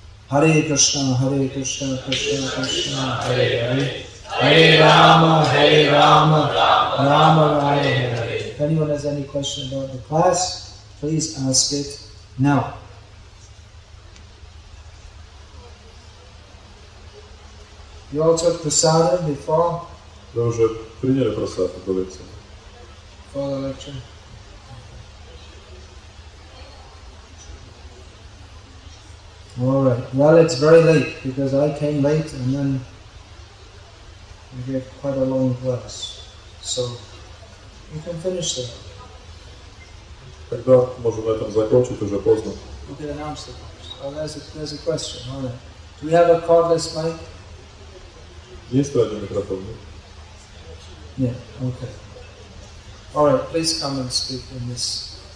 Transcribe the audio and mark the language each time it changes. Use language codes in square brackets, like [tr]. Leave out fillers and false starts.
[sa] Hare Krishna, Krishna Krishna, Hare Hare, Hare Rama, Rama Rama, Hare Hare. [en] If anyone has any question about the class, please ask it now. You all took prasadam before? [ru] Вы уже приняли просад эту лекцию? [en] For the lecture? Alright, well it's very late because I came late and then we gave quite a long class. So you can finish that. [ru] Тогда можем на этом закончить, уже поздно. [en] You can announce the course. Oh, there's a question, alright. Do we have a cordless mic? [ru] Есть радио микрофон? [en] Yeah, okay. Alright, please come and speak in this